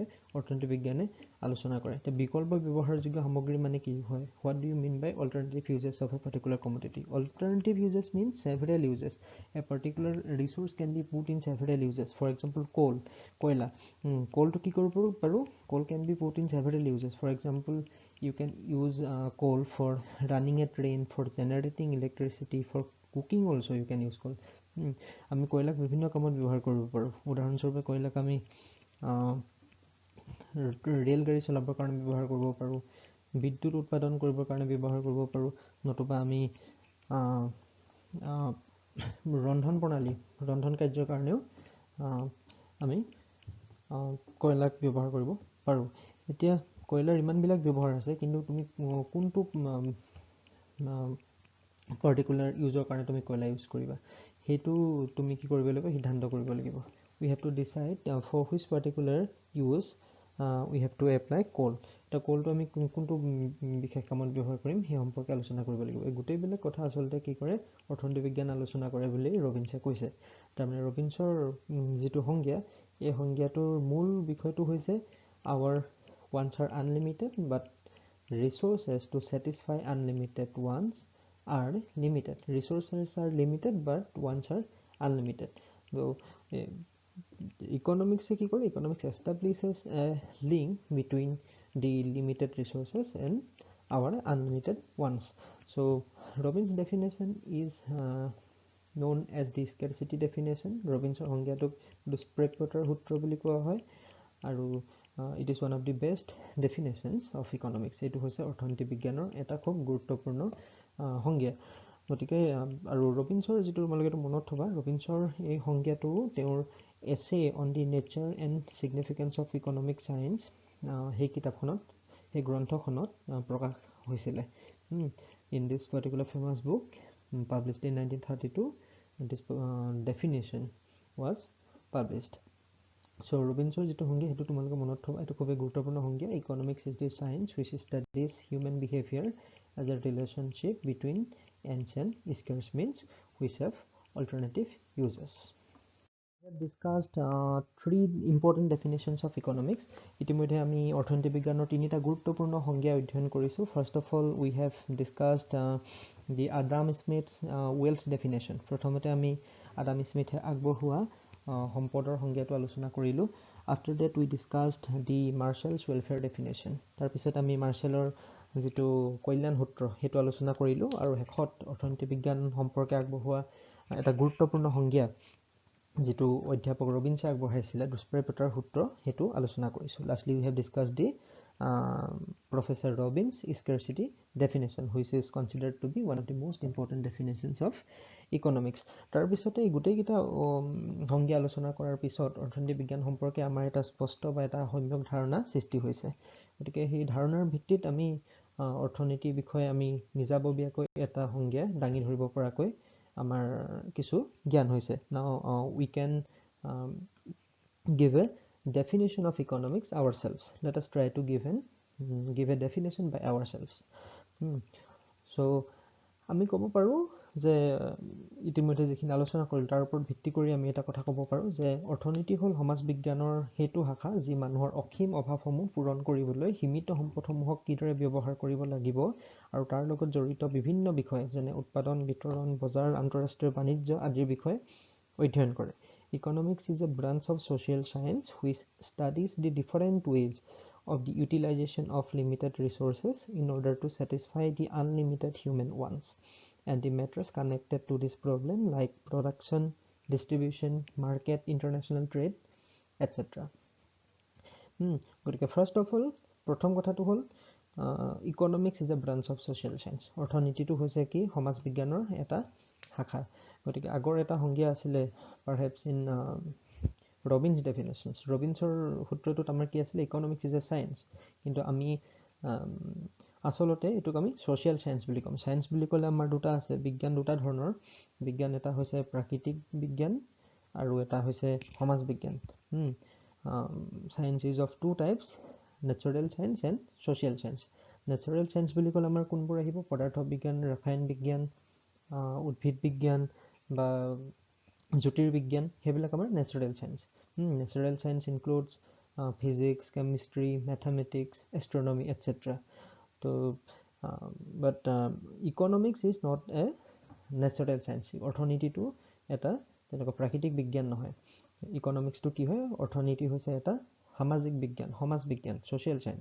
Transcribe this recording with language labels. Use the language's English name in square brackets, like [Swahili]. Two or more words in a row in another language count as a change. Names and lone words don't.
[Assamese] অৰ্থনীতি বিজ্ঞানে আলোচনা কৰে তে বিকল্প ব্যৱহাৰযোগ্য সামগ্ৰী মানে কি হয় [English] what do you mean by alternative uses of a particular commodity alternative uses means several uses a particular resource can be put in several uses for example coal কয়লা [Assamese] কোলটো কি কৰিব পাৰোঁ [English] coal can be put in several uses for example you can use coal for running a train for generating electricity for cooking also you can use coal [Assamese] আমি কয়লাক বিভিন্ন কামত ব্যৱহাৰ কৰিব পাৰোঁ উদাহৰণস্বৰূপে কয়লাক আমি ৰেল গাড়ী চলাবৰ কাৰণে ব্যৱহাৰ কৰিব পাৰোঁ বিদ্যুৎ উৎপাদন কৰিবৰ কাৰণে ব্যৱহাৰ কৰিব পাৰোঁ নতুবা আমি ৰন্ধন প্ৰণালী ৰন্ধন কাৰ্যৰ কাৰণেও আমি কয়লাক ব্যৱহাৰ কৰিব পাৰোঁ এতিয়া কয়লাৰ ইমানবিলাক ব্যৱহাৰ আছে কিন্তু তুমি কোনটো পাৰ্টিকুলাৰ ইউজৰ কাৰণে তুমি কয়লা ইউজ কৰিবা সেইটো তুমি কি কৰিব লাগিব সিদ্ধান্ত কৰিব লাগিব [English] we have to decide for which particular use we have to apply coal [Assamese] এটা কোলটো আমি কোনটো বিশেষ কামত ব্যৱহাৰ কৰিম সেই সম্পৰ্কে আলোচনা কৰিব লাগিব এই গোটেইবিলাক কথা আচলতে কি কৰে অৰ্থনীতি বিজ্ঞান আলোচনা কৰে বুলি ৰবিনছে কৈছে তাৰমানে ৰবিনছৰ যিটো সংজ্ঞা এই সংজ্ঞাটোৰ মূল বিষয়টো হৈছে [English] our ones are unlimited but resources to satisfy unlimited ones are limited resources are limited but ones are unlimited so economics [Assamese] কি কৰে [English] economics establishes a link between the limited resources and our unlimited ones so Robbins definition is known as the scarcity definition [Assamese] Robbins সংজ্ঞাটোক দুষ্প্ৰাপ্যতাৰ সূত্ৰ বুলি কোৱা হয় আৰু [English] it is one of the best definitions of economics [Assamese] এটো হৈছে অৰ্থনীতি বিজ্ঞানৰ এটা খুব গুৰুত্বপূৰ্ণ সংজ্ঞা গতিকে আৰু ৰবিনছৰ যেটো তোমালোকে মনত থবা ৰবিনছৰ এই সংজ্ঞাটো তেওঁৰ [English] essay on the nature and significance of economic science [Assamese] সেই কিতাপখনত এই গ্ৰন্থখনত প্ৰকাশ হৈছিল [English] in this particular famous book published in 1932 this definition was published [Assamese] so Robinson's যেটো সংজ্ঞা হেতু তোমালোকে মনত থবা এটো খুব গুৰুত্বপূৰ্ণ সংজ্ঞা [English] economics is the science which studies human behavior as a relationship between ends and scarce means which have alternative uses we have discussed three important definitions of economics [Assamese] ইতিমধ্যে আমি অৰ্থনীতি বিজ্ঞানৰ তিনিটা গুৰুত্বপূৰ্ণ সংজ্ঞা অধ্যয়ন কৰিছো [English] first of all we have discussed the Adam Smith's wealth definition [Assamese] প্ৰথমতে আমি Adam Smith আগবঢ়োৱা সম্পদৰ সংজ্ঞাটো আলোচনা কৰিলো [English] after that we discussed the Marshall's welfare definition [Assamese] তাৰ পিছত আমি মাৰ্শ্বেলৰ যেটো কল্যাণ সূত্ৰ হেতু আলোচনা কৰিলো আৰু শেষত অৰ্থনীতি বিজ্ঞান সম্পৰ্কে আগবঢ়োৱা এটা গুৰুত্বপূৰ্ণ সংজ্ঞা যেটো অধ্যাপক ৰবিনছে আগবঢ়াইছিল দুষ্প্ৰাপ্যতাৰ সূত্ৰ হেতু আলোচনা কৰিছো [English] lastly we have discussed the Professor Robbins' scarcity definition, which is considered to be one of the most important definitions of economics. [Assamese] তাৰ পিছতে গোটেইকেইটা সংজ্ঞা আলোচনা কৰাৰ পিছত অৰ্থনীতি বিজ্ঞান সম্পৰ্কে আমাৰ এটা স্পষ্ট বা এটা সম্যক ধাৰণা সৃষ্টি হৈছে। গতিকে সেই ধাৰণাৰ ভিত্তিত আমি অৰ্থনীতিৰ বিষয়ে আমি নিজাববীয়াকৈ এটা সংজ্ঞা দাঙি ধৰিব পৰাকৈ আমাৰ কিছু জ্ঞান হৈছে। [English] Now we can give a definition of economics ourselves. Let us try to give a definition by ourselves. [Assamese] So আমি ক'ব পাৰো যে ইতিমধ্যে যিখিনি আলোচনা কৰিল তাৰ ওপৰত ভিত্তি কৰি আমি এটা কথা ক'ব পাৰো যে অৰ্থনীতি হ'ল সমাজ বিজ্ঞানৰ সেইটো শাখা যি মানুহৰ অসীম অভাৱসমূহ পূৰণ কৰিবলৈ সীমিত সম্পদসমূহক কিদৰে ব্যৱহাৰ কৰিব লাগিব আৰু তাৰ লগত জড়িত বিভিন্ন বিষয় যেনে উৎপাদন, বিতৰণ, বজাৰ, আন্তঃৰাষ্ট্ৰীয় বাণিজ্য আদিৰ বিষয়ে অধ্যয়ন কৰে। [English] Economics is a branch of social science which studies the different ways of the utilization of limited resources in order to satisfy the unlimited human wants and the matters connected to this problem like production, distribution, market, international trade, etc. গতিকে first of all [Assamese] প্ৰথম কথাটো হ'ল [English] economics is a branch of social science. [Assamese] অৰ্থনীতিটো হৈছে কি সমাজ বিজ্ঞানৰ এটা শাখা। গতিকে আগৰ এটা সংজ্ঞা আছিলে [English] perhaps in Robbins definitions. [Assamese] ৰবিন্সৰ সূত্ৰটোত আমাৰ কি আছিলে [English] economics is a science, [Assamese] কিন্তু আমি আচলতে এইটোক আমি [English] social science [Assamese] বুলি ক'ম। চায়েন্স বুলি ক'লে আমাৰ দুটা আছে, বিজ্ঞান দুটা ধৰণৰ। বিজ্ঞান এটা হৈছে প্ৰাকৃতিক বিজ্ঞান আৰু এটা হৈছে সমাজ বিজ্ঞান। [English] Science is of two types, natural science and social science. Natural science [Assamese] বুলি ক'লে আমাৰ কোনবোৰ আহিব পদাৰ্থ বিজ্ঞান, ৰসায়ন বিজ্ঞান, উদ্ভিদ বিজ্ঞান বা জ্যোতিৰ্বিজ্ঞান, সেইবিলাক আমাৰ [English] natural science. Natural science includes physics, chemistry, mathematics, astronomy, etc. So, but economics is not a natural science. [Assamese] অৰ্থনীতিটো এটা তেনেকুৱা প্ৰাকৃতিক বিজ্ঞান নহয়। ইকনমিক্সটো কি হয় অৰ্থনীতি হৈছে এটা সামাজিক বিজ্ঞান, সমাজ বিজ্ঞান, [English] social science.